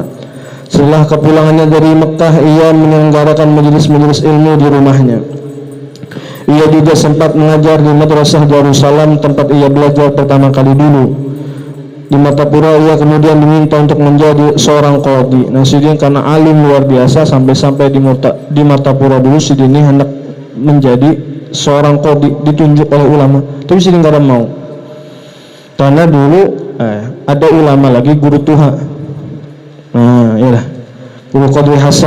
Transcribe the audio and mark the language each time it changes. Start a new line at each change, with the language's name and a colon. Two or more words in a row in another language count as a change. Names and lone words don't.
Indonesian: Setelah kepulangannya dari Mekah, ia menyelenggarakan majelis-majelis ilmu di rumahnya. Ia juga sempat mengajar di Madrasah Darussalam, tempat ia belajar pertama kali dulu. Di Martapura ia kemudian diminta untuk menjadi seorang qadhi.
Banjar: Nah Sidin karena alim luar biasa sampai-sampai di Martapura dulu Sidin ini hendak menjadi seorang qadhi, ditunjuk oleh ulama. Tapi Sidin tidak mau. Karena dulu ada ulama lagi guru Tuha. Nah iyalah guru Qadri Hasan.